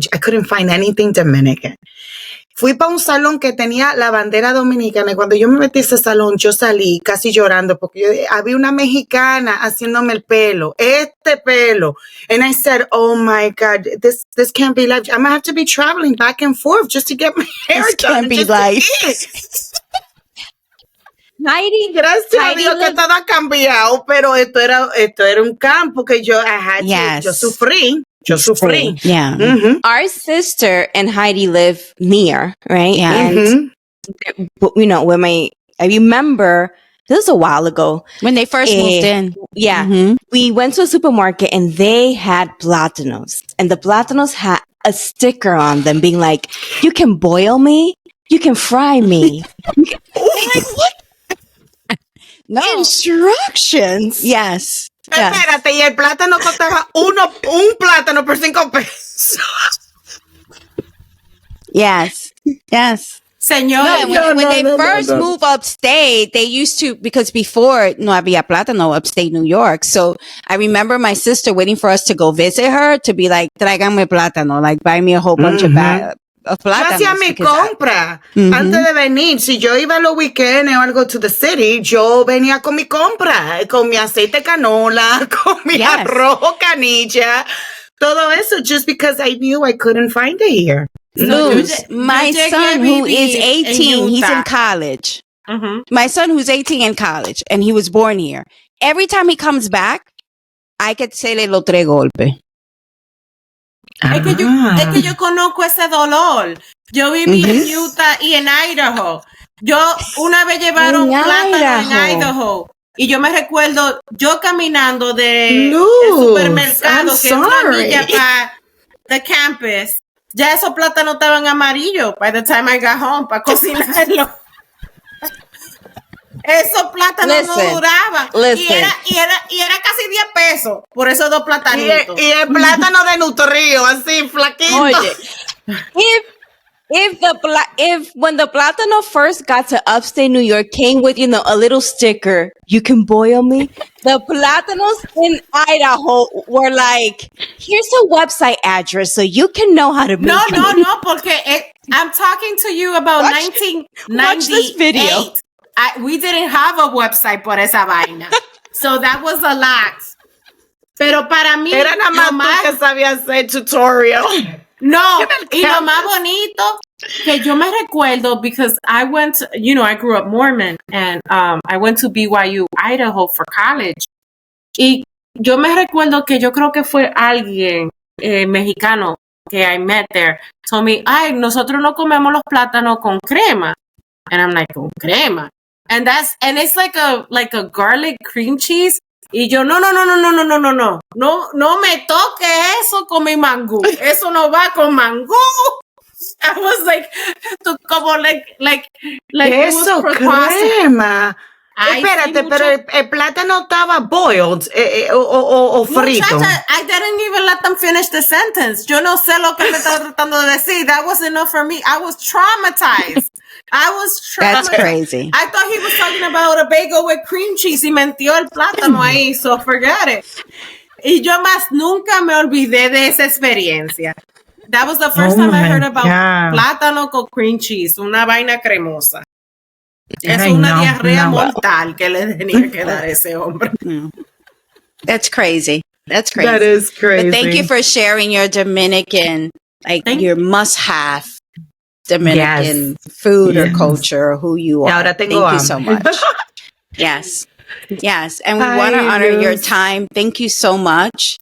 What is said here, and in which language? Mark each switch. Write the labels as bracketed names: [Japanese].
[English] I couldn't find anything Dominican. [Spanish] Fui para un salón que tenía la bandera dominicana y cuando yo me metí a ese salón, yo salí casi llorando porque había una mexicana haciéndome el pelo, este pelo. [English] And I said, oh my God, this can't be life. I'm going to have to be traveling back and forth just to get my hair This done. can't be life. Heidi, [Spanish] Gracias a Dios que todo ha cambiado, pero esto era un campo que yo sufrí. [English] Yeah. Mm-hmm. our sister and Heidi live near, right? Yeah. And you know, I remember this was a while ago. When they first moved in. Yeah. Mhm. We went to a supermarket and they had plátanos. And the plátanos had a sticker on them being like, you can boil me, you can fry me. Like, what? No. Instructions. Yes. [Spanish] Espérate, y el plátano costaba un plátano por 5 pesos. [English] Yes. Yes. [Spanish] Señor, [English] When they first moved upstate, they used to, because before [Spanish] no había plátano [English] upstate New York. So I remember my sister waiting for us to go visit her to be like, [Spanish] tráigame plátano, [English] like buy me a whole bunch of plátanos. [Spanish] Yo hacía mi compra antes de venir. Si yo iba a los weekends o algo [English] to the city, [Spanish] yo venía con mi compra, con mi aceite canola, con mi arroz canilla, todo eso, [English] just because I knew I couldn't find it here. Luz, my son who is 18, he's in college. My son who's 18 in college, and he was born here. Every time he comes back, I could say le lo tres golpes. [Spanish] Es que yo conozco ese dolor. Yo viví en Utah y en Idaho. Yo una vez llevaron plátano en Idaho. Y yo me recuerdo yo caminando del supermercado que es una milla para [English] the campus. [Spanish] Ya esos plátanos estaban amarillos [English] by the time I got home [Spanish] para cocinarlo. Esos plátanos no duraban. Y era casi 10 pesos por esos 2 platanitos. Y el plátano de Nutrío, así, flaquito. [English] Oye, if when the plátano first got to upstate New York came with, you know, a little sticker, you can boil me. The plátanos in Idaho were like, here's a website address so you can know how to make it. No, porque I'm talking to you about 1998. Watch this video. We didn't have a website [Spanish] por esa vaina. [English] So that was a lot. [Spanish] Pero para mí, era nada más tú que sabías hacer tutorial. No, y lo más bonito que yo me recuerdo, [English] because I went, I grew up Mormon, and I went to BYU, Idaho for college. [Spanish] Y yo me recuerdo que yo creo que fue alguien mexicano que [English] I met there told me, [Spanish] ay, nosotros no comemos los plátanos con crema. [English] And I'm like, con crema. And it's like a garlic cream cheese. [Spanish] Y yo, no me toque eso con mi mangú. Eso no va con mangú. [English] I was like, [Spanish] como like eso, crema. Espérate, pero el plátano estaba boiled o frito. [English] Muchacha, I didn't even let them finish the sentence. [Spanish] Yo no sé lo que me estaba tratando de decir. [English] That was enough for me. I was traumatized. That's crazy. I thought he was talking about a bagel with cream cheese [Spanish] y metió el plátano ahí, [English] so forget it. [Spanish] Y yo más nunca me olvidé de esa experiencia. [English] That was the first time I heard about plátano con cream cheese, [Spanish] una vaina cremosa. Es una diarrea mortal que le tenía que dar ese hombre. [English] That's crazy. That's crazy. That is crazy. But thank you for sharing your Dominican, your must-have Dominican food or culture, or who you are. Thank you so much. Yes. Yes. And we want to honor your time. Thank you so much.